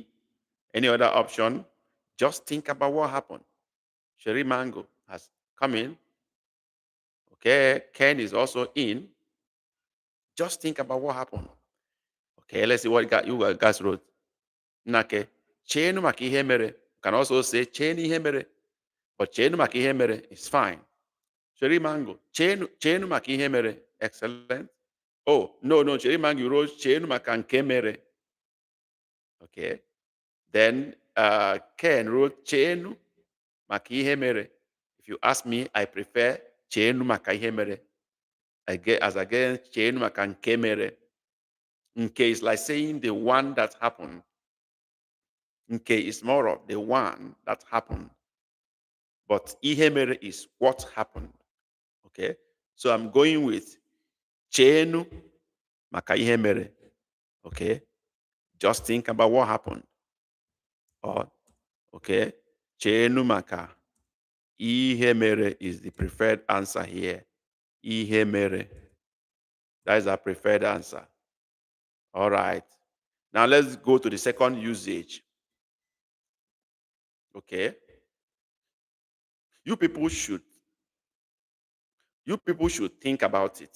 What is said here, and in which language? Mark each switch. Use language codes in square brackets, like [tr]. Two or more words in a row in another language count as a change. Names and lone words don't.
[en] Any other option? Just think about what happened. Sherry Mango has come in. Okay, Ken is also in. Just think about what happened. Okay, let's see what you guys wrote. Nake, [ig] chenu maka ihe mere. [en] You can also say [ig] chenu ihe mere. [en] But [ig] chenu maka ihe mere [en] is fine. Sherry Mango, [ig] chenu maka ihe mere. [en] Excellent. Oh, no, Sherry Mango, you wrote [ig] chenu maka nke mere. [en] Okay. Then Ken wrote [ig] chenu maka ihe mere. [en] If you ask me, I prefer [ig] chenu maka ihe mere. [en] As against [ig] chenu maka nke mere. [en] Nke is like saying the one that happened. Nke is more of the one that happened. But [ig] ihe mere [en] is what happened. Okay? So I'm going with [ig] chenu maka ihe mere. [en] Okay? Just think about what happened. Or, okay? [ig] Chenu maka ihe mere [en] is the preferred answer here. [ig] Ihe mere. [en] That is our preferred answer. All right. Now let's go to the second usage. Okay. You people should think about it.